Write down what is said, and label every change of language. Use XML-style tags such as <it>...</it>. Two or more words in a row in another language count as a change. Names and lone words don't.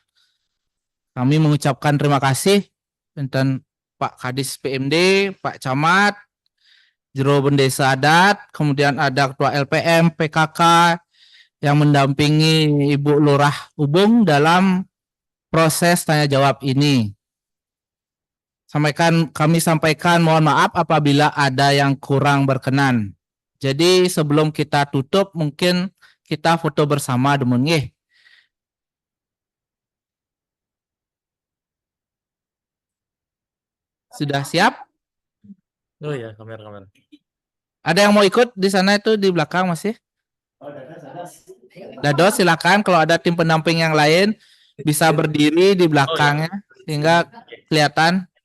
<id>Kami mengucapkan terima kasih tentang Pak Kadis PMD, Pak Camat, Jero Bendesa Adat, kemudian ada Ketua LPM, PKK yang mendampingi Ibu Lurah Lubung dalam proses tanya jawab ini. Kami sampaikan mohon maaf apabila ada yang kurang berkenan. Jadi sebelum kita tutup, mungkin kita foto bersama</id> <ban>demun nggih.</ban> <id>Sudah siap? Oh ya, kamera. Ada yang mau ikut di sana itu di belakang masih? Dados silakan, kalau ada tim pendamping yang lain bisa berdiri di belakangnya sehingga kelihatan.</id>